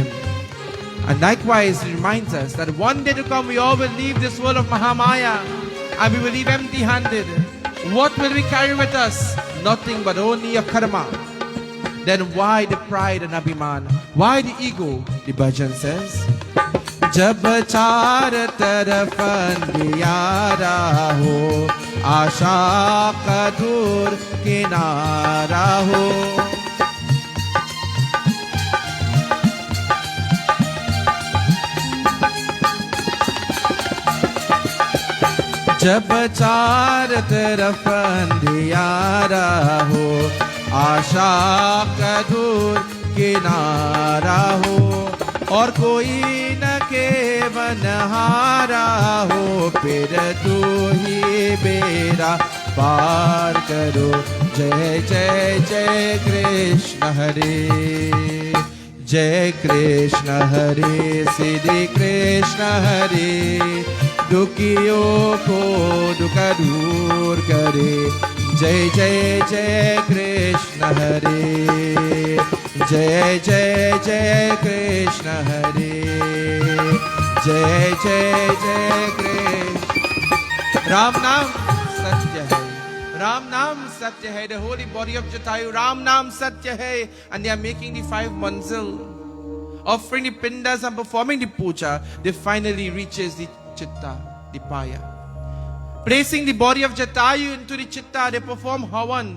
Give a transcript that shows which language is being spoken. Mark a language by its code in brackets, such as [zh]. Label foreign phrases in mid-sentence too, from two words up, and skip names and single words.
[en] And likewise, it reminds us that one day to come, we all will leave this world of Mahamaya. And we will leave empty-handed. What will we carry with us? Nothing but only a karma. Then why the pride and abhiman? Why the ego? The bhajan says, [hi] जब चार तरफ अंधियारा हो, आशा का दूर किनारा हो. जब चार तरफ अंधियारा हो, आशा का दूर किनारा हो, और कोई न केवनहारा हो, फिर तू ही बेड़ा पार करो. जय जय जय कृष्ण हरे, जय कृष्ण हरे, श्री कृष्ण हरे, दुखियों को दुखा दूर करे. जय जय जय कृष्ण हरे, जय जय जय कृष्ण हरे, जय जय जय कृष्ण. राम नाम सत्य है, राम नाम सत्य है, [en] the holy body of Jatayu. [hi] राम नाम सत्य है, [en] and they are making the 5 manzil, offering the pindas and performing the puja. They finally reaches the chitta, the paya. Placing the body of Jatayu into the chitta, they perform Havan.